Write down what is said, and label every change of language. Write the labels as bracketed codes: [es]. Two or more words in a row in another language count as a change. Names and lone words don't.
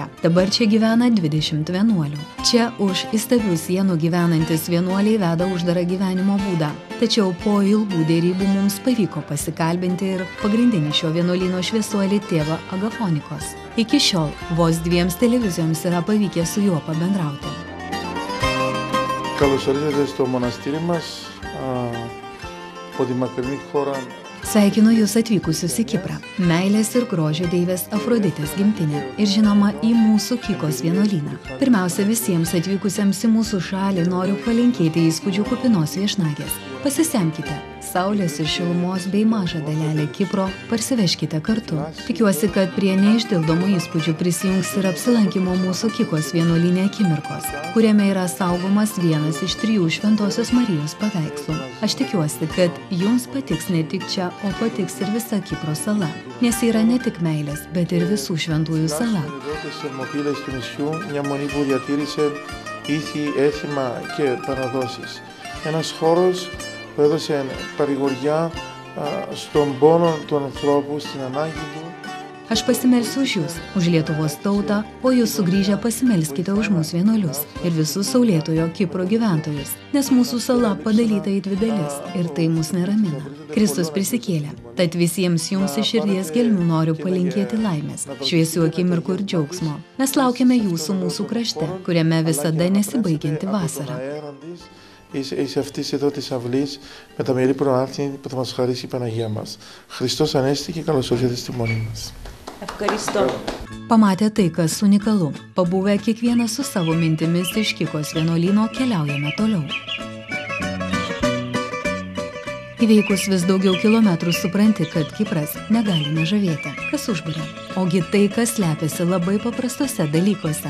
[lt] Dabar čia gyvena 20 vienuolių. Čia už įstabių sienų gyvenantis vienuoliai veda uždarą gyvenimo būdą. Tačiau po ilgų dėrybų mums pavyko pasikalbinti ir pagrindinį šio vienuolyno šviesuolį tėvą Agafonikos. Iki šiol vos 2 televizijoms yra pavykę su juo pabendrauti. [el] Καλώς ορίσατε στο μοναστήρι μας από τη μακρινή χώρα. [lt] Sveikinu jūs atvykusius į Kiprą, meilės ir grožio deivės Afroditės gimtinę ir žinoma į mūsų Kikos vienuolyną. Pirmiausia, visiems atvykusiems į mūsų šalį noriu palinkėti įspūdžių kupinos viešnagės. Pasisemkite saulės ir šilumos bei mažą dalelę Kipro, parsiveškite kartu. Tikiuosi, kad prie neišdildomų įspūdžių prisijungs ir apsilankimo mūsų Kikos vienuolyne akimirkos, kuriame yra saugomas vienas iš 3 Šventosios Marijos paveikslų. Aš tikiuosi, kad jums patiks ne tik čia, o patiks ir visa Kipro sala, nes yra ne tik meilės, bet ir visų šventųjų sala. [el] Ένας χώρος που έδωσε παρηγοριά στον πόνο του ανθρώπου, στην ανάγκη του. [lt] Aš pasimelsiu už jūs, už Lietuvos tautą, o jūs sugrįžę pasimelskite už mūsų vienuolius ir visus saulėtojo Kipro gyventojus, nes mūsų sala padalyta į 2 dalis ir tai mus neramina. Kristus prisikėlė, tad visiems jums iš širdies gelmių noriu palinkėti laimės, šviesių akimirkų ir džiaugsmo. Mes laukiame jūsų mūsų krašte, kuriame visada nesibaigianti vasara. [el] Είσαι αυτής εδώ της αυλής με τα μερή προάρθη που θα μας χαρίσει η Παναγία μας. Χριστός Ανέστη και καλώς ήρθατε στη μονή μας. Ευχαριστώ. [lt] Pamatę tai, kas unikalu, pabuvę kiekvienas su savo mintimis iš Kikos vienuolyno keliaujame toliau. Įveikus vis daugiau kilometrų supranti, kad Kipras negali nežavėti. Kas užburia? Ogi tai, kas slepiasi labai paprastose dalykuose.